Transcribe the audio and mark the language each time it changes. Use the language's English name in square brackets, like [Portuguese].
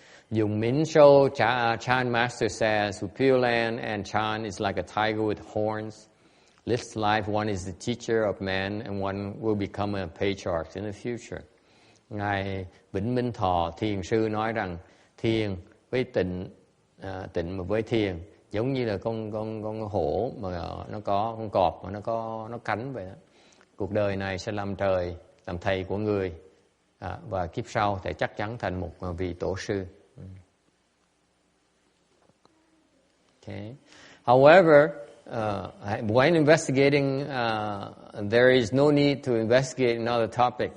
[English] Dùng Minh Show, Chan Master says, Pureland and Chan is like a tiger with horns. This life, one is the teacher of man and one will become a patriarch in the future. [Vietnamese] Ngài Vĩnh Minh Thọ Thiền sư nói rằng thiền với tịnh mà với thiền giống như là con hổ mà nó có con cọp mà nó cánh vậy đó. Cuộc đời này sẽ làm thầy của người, và kiếp sau sẽ chắc chắn thành một vị tổ sư. [English] Okay. However, when investigating, there is no need to investigate another topic.